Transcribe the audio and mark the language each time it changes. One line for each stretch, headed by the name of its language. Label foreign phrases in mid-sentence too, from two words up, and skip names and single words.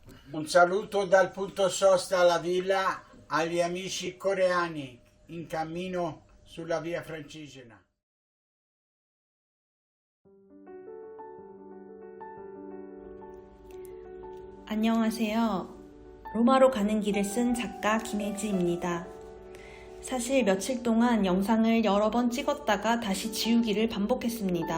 Italian: Un saluto dal punto sosta alla villa agli amici coreani in cammino sulla via Francigena.
Korean: 안녕하세요. 로마로 가는 길을 쓴 작가 김혜지입니다. 사실 며칠 동안 영상을 여러 번 찍었다가 다시 지우기를 반복했습니다.